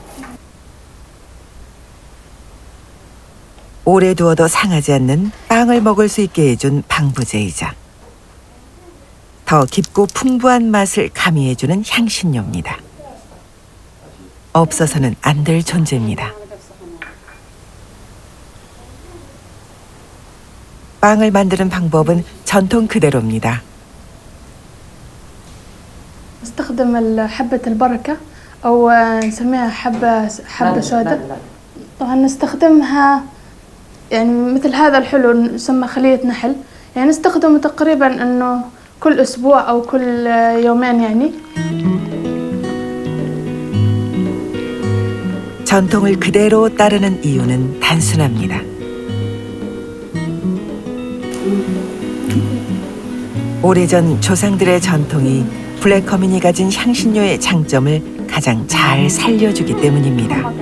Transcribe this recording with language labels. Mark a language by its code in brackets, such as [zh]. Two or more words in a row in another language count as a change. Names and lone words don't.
[ko] 오래 두어도 상하지 않는 빵을 먹을 수 있게 해준 방부제이자 더 깊고 풍부한 맛을 가미해주는 향신료입니다. 없어서는 안 될 존재입니다. 빵을 만드는 방법은 전통 그대로입니다. [ar] نستخدم حبة البركة أو نسميها حبة سوداء. طبعا نستخدمها يعني مثل هذا الحلو يسمى خلية نحل، يعني نستخدمه تقريبا إنه كل أسبوع أو كل يومين يعني. [ko] 전통을 그대로 따르는 이유는 단순합니다. 오래전 조상들의 전통이 블랙 커민이 가진 향신료의 장점을 가장 잘 살려주기 때문입니다.